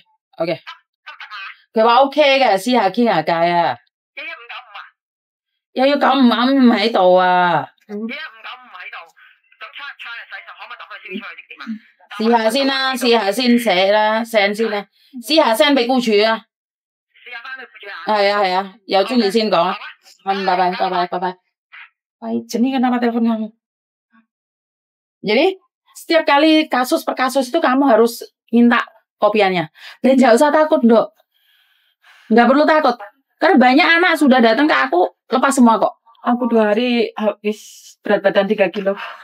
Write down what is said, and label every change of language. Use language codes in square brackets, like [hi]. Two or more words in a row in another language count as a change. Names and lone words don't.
[yue] 佢話 OK 嘅，試下傾下偈啊。1155唔喺度啊。1155唔喺度，咁差日洗手可唔可以揼佢先出去點啊？試下先啦，試下先寫啦 ，send 先啦，試下 send 俾僱主啊。試下翻去僱主啊。係啊，有中意先講啊。 [id] 拜拜。Jenis kenapa telepon kamu? Jadi setiap kali kasus per kasus itu kamu harus minta kopiannya. Dan jangan usah takut, Dok. Nggak perlu takut. Karena banyak anak sudah datang ke aku lepas semua kok. Aku 2 hari habis berat badan 3 kilo.